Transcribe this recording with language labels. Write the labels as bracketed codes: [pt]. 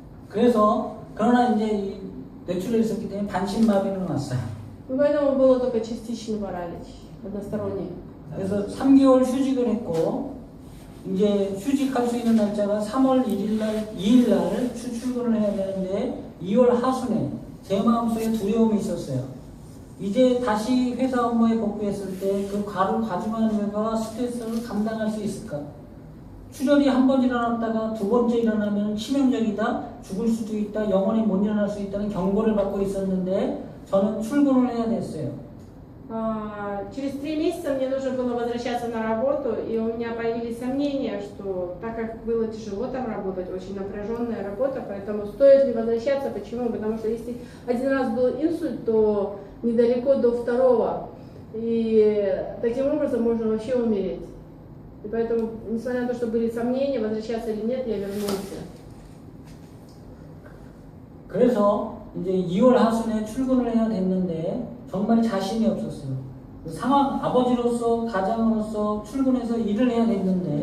[ko] 그래서 그러나 이제 이 뇌출혈이 있었기 때문에 반신마비는 왔어요. [ru] Поэтому было только частичный паралич, односторонний. [ko] 그래서 3개월 휴직을 했고 이제 휴직할 수 있는 날짜가 3월 2일 날 출근을 해야 되는데 2월 하순에 제 마음속에 두려움이 있었어요. 이제 다시 회사 업무에 복귀했을 때 그 과중한 일과 스트레스를 감당할 수 있을까? 출혈이 한 번 일어났다가 두 번째 일어나면 치명적이다, 죽을 수도 있다, 영원히 못 일어날 수 있다는 경고를 받고 있었는데 저는 출근을 해야 됐어요. [ru] Через 3 месяца мне нужно было возвращаться на работу, и у меня появились сомнения, что так как было тяжело там работать, очень напряженная работа, поэтому стоит ли возвращаться, почему? Потому что если один раз был инсульт, то недалеко до второго, и таким образом можно вообще умереть. И поэтому, несмотря на то, что были сомнения, возвращаться или нет, я вернулся. [ko] 그래서 이제 2월 하순에 출근을 해야 됐는데 정말 자신이 없었어요. 상황 아버지로서 가장으로서 출근해서 일을 해야 됐는데